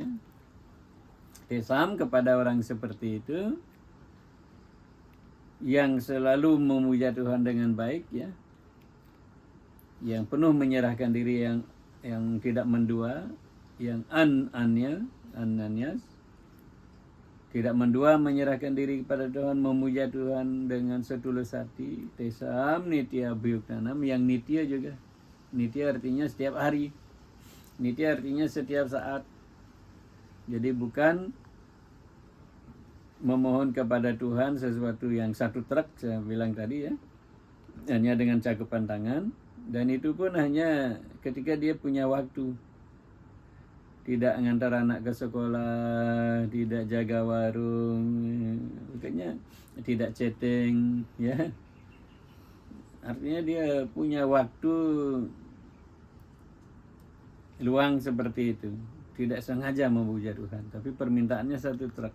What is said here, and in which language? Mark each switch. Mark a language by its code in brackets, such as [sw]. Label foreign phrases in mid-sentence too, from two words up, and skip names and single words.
[id] Tesam kepada orang seperti itu yang selalu memuja Tuhan dengan baik ya, yang penuh menyerahkan diri, yang tidak mendua, yang ananias, tidak mendua, menyerahkan diri kepada Tuhan, memuja Tuhan dengan setulus hati. [sa] Tesam nitya abhyuktanam, [id] yang nitya juga. Nitya artinya setiap hari, nitya artinya setiap saat. Jadi bukan memohon kepada Tuhan sesuatu yang satu truk, saya bilang tadi ya, hanya dengan cakupan tangan, dan itu pun hanya ketika dia punya waktu, tidak ngantar anak ke sekolah, tidak jaga warung, makanya tidak chatting ya, artinya dia punya waktu luang seperti itu, tidak sengaja memuja Tuhan, tapi permintaannya satu truk.